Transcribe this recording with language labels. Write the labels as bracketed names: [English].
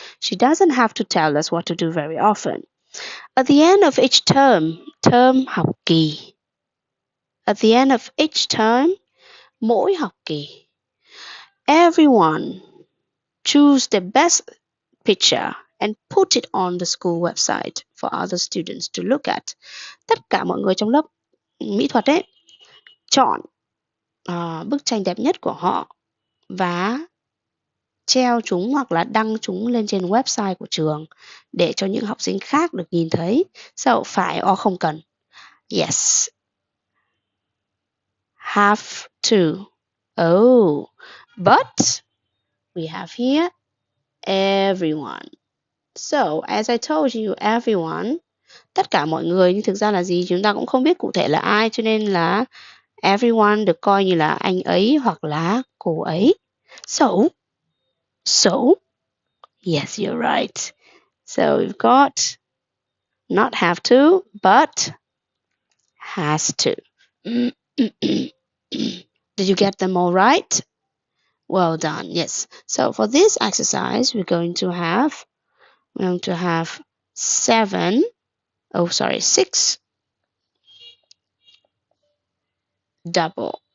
[English] She doesn't have to tell us what to do very often. At the end of each term học kỳ. At the end of each term, [Vietnamese] mỗi học kỳ, [English] everyone choose the best picture and put it on the school website for other students to look at. [Vietnamese] Tất cả mọi người trong lớp mỹ thuật ấy chọn bức tranh đẹp nhất của họ và treo chúng hoặc là đăng chúng lên trên website của trường để cho những học sinh khác được nhìn thấy. [English] So, [Vietnamese] phải [English] or [Vietnamese] không cần? [English] Yes. Have to. Oh, but we have here everyone. So, as I told you, everyone, [Vietnamese] tất cả mọi người, nhưng thực ra là gì? Chúng ta cũng không biết cụ thể là ai, cho nên là [English] everyone [Vietnamese] được coi như là anh ấy hoặc là cô ấy. [English] So, Yes, you're right. So we've got not have to, but has to. Did you get them all right? Well done. Yes. So for this exercise, we're going to have 6 double.